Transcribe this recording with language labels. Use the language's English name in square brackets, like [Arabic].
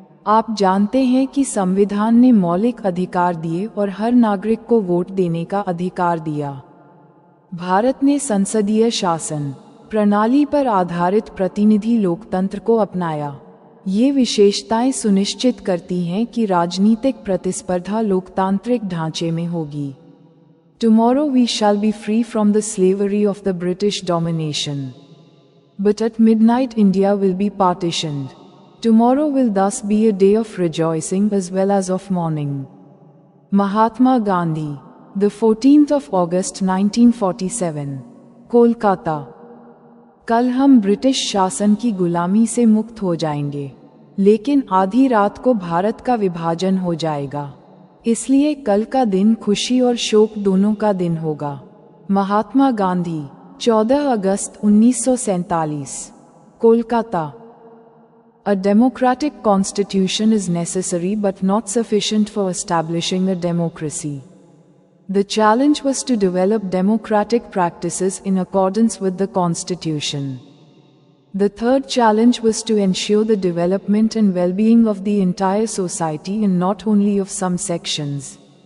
[Hindi] आप जानते हैं कि संविधान ने मौलिक अधिकार दिए और हर नागरिक को वोट देने का अधिकार दिया। भारत ने संसदीय शासन प्रणाली पर आधारित प्रतिनिधि लोकतंत्र को अपनाया। ये विशेषताएं सुनिश्चित करती हैं कि राजनीतिक प्रतिस्पर्धा लोकतांत्रिक ढांचे में होगी। [English] Tomorrow we shall be free from the slavery of the British domination. But at midnight India will be partitioned. Tomorrow will thus be a day of rejoicing as well as of mourning. Mahatma Gandhi, the 14th of August 1947, Kolkata. [Hindi] कल हम British शासन की गुलामी से मुक्त हो जाएंगे, लेकिन आधी रात को भारत का विभाजन हो जाएगा। इसलिए कल का दिन खुशी और शोक दोनों का दिन होगा। महात्मा गांधी, 14 अगस्त 1947, Kolkata. [English] A democratic constitution is necessary but not sufficient for establishing a democracy. The challenge was to develop democratic practices in accordance with the constitution. The third challenge was to ensure the development and well-being of the entire society and not only of some sections.